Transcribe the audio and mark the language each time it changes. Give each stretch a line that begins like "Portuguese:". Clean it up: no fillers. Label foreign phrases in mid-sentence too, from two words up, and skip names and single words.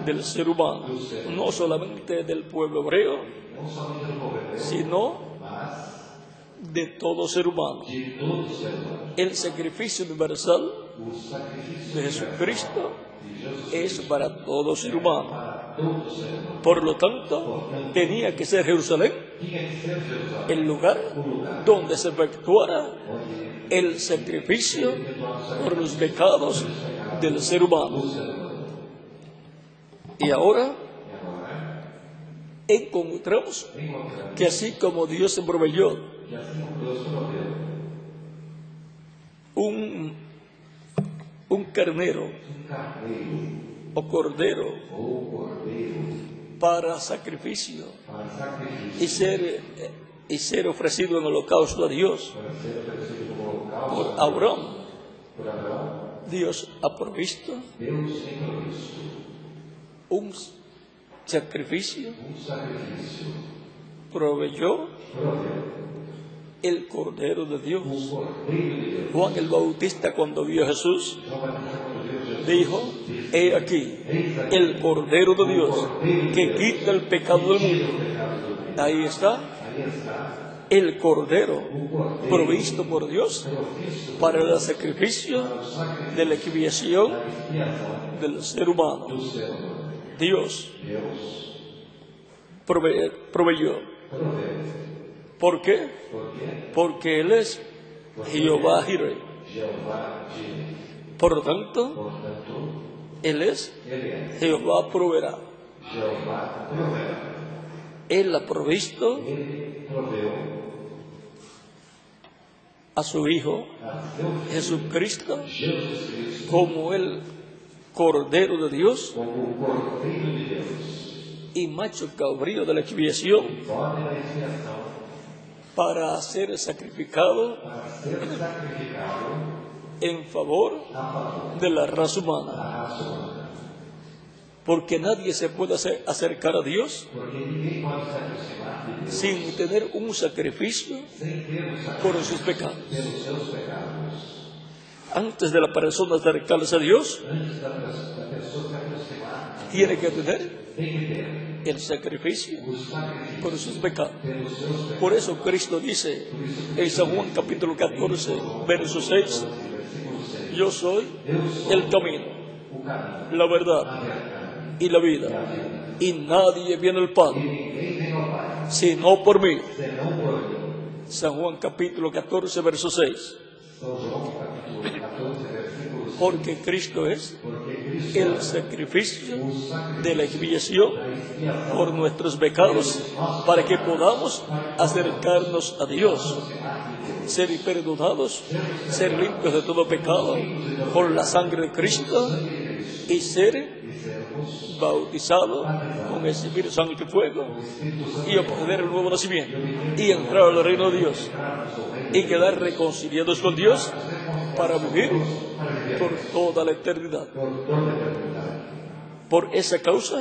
Spanish: del ser humano, no solamente del pueblo hebreo,
Portuguese: não somente do povo hebreu,
Spanish: sino
Portuguese: mas
Spanish: de todo ser humano.
Portuguese: de todo ser humano.
Spanish: El sacrificio universal
Portuguese: O sacrifício
Spanish: de Jesucristo
Portuguese: de Jesus
Spanish: es para todo ser humano.
Portuguese: para todo ser humano.
Spanish: Por lo tanto, tenía que ser Jerusalén
Portuguese: Tinha que ser Jerusalém
Spanish: el lugar donde se efectuara el sacrificio por los pecados del ser humano. Y ahora
Portuguese: e agora
Spanish: encontramos
Portuguese: encontramos
Spanish: que así como Dios se proveyó
Portuguese: que assim como Deus prometeu
Spanish: un carnero
Portuguese: carneiro
Spanish: o cordero
Portuguese: ou cordeiro
Spanish: para sacrificio
Portuguese: para sacrifício
Spanish: y ser y ser ofrecido en holocausto a Dios
Portuguese: para ser oferecido como holocausto
Spanish: por Abraham.
Portuguese: por Abraão,
Spanish: Dios ha provisto
Portuguese: Deus tem provisto
Spanish: un sacrificio,
Portuguese: sacrifício,
Spanish: proveyó
Portuguese: proveu
Spanish: el Cordero de Dios.
Portuguese: Cordeiro de Deus.
Spanish: Juan el Bautista, cuando vio a Jesús,
Portuguese: João Batista, quando viu Jesus,
Spanish: dijo: he aquí el Cordero de Dios que quita el pecado del mundo. Ahí está
Portuguese: aí está
Spanish: el Cordero
Portuguese: o Cordeiro
Spanish: provisto por Dios
Portuguese: provisto
Spanish: para el sacrificio de la expiación
Portuguese: da expiação
Spanish: del ser humano.
Portuguese: do ser humano.
Spanish: Dios
Portuguese: Deus
Spanish: proveyó.
Portuguese: proveu.
Spanish: ¿Por qué?
Portuguese: Por quê?
Spanish: Porque Él es Jehová Jireh.
Portuguese: Jeová Jireh.
Spanish: Por lo tanto,
Portuguese: Portanto,
Spanish: Él es
Portuguese: ele é
Spanish: Jehová proveerá.
Portuguese: Jeová proverá.
Spanish: Él ha provisto
Portuguese: Ele proveu
Spanish: a su Hijo
Portuguese: a seu Filho
Spanish: Jesucristo
Portuguese: Jesus Cristo
Spanish: como el Cordero de Dios
Portuguese: como o Cordeiro de Deus.
Spanish: y macho cabrío de la expiación
Portuguese: Bode da expiação
Spanish: para ser sacrificado
Portuguese: para ser sacrificado
Spanish: en favor
Portuguese: a favor
Spanish: de la raza
Portuguese: da
Spanish: humana.
Portuguese: raça humana.
Spanish: Porque nadie se puede acercar a Dios
Portuguese: Porque ninguém pode se aproximar de Deus
Spanish: sin tener un sacrificio
Portuguese: sem ter um sacrifício
Spanish: por sus pecados.
Portuguese: pelos seus pecados.
Spanish: Antes de la persona acercarse a Dios,
Portuguese: Antes da pessoa se aproximar,
Spanish: tiene que tener
Portuguese: tem que ter
Spanish: el sacrificio
Portuguese: o sacrifício
Spanish: por sus pecados.
Portuguese: pelos seus pecados.
Spanish: Por eso Cristo dice en San Juan capítulo 14, verso 6,
Portuguese: Versículo 6.
Spanish: yo soy
Portuguese: Eu sou
Spanish: el camino,
Portuguese: o caminho,
Spanish: la
Portuguese: a
Spanish: verdad
Portuguese: verdade
Spanish: y la
Portuguese: e a
Spanish: vida,
Portuguese: vida.
Spanish: y nadie viene al
Portuguese: E
Spanish: Padre
Portuguese: ninguém vem ao Pai,
Spanish: sino por mí.
Portuguese: senão por mim.
Spanish: San Juan capítulo 14, verso 6,
Portuguese: São João, capítulo 14, versículo 6.
Spanish: porque Cristo es
Portuguese: Porque Cristo
Spanish: el sacrificio
Portuguese: o sacrifício
Spanish: de la expiación
Portuguese: da expiação
Spanish: por nuestros pecados para que podamos acercarnos a Dios,
Portuguese: aproximar de Deus.
Spanish: ser perdonados, ser limpios de todo pecado por la sangre de Cristo y ser
Portuguese: E sermos
Spanish: bautizados con el Espíritu Santo y fuego
Portuguese: Espírito Santo
Spanish: y obtener el nuevo nacimiento y entrar al reino de Dios y quedar reconciliados con Dios para vivir por toda la eternidad.
Portuguese: por toda a eternidade.
Spanish: Por esa causa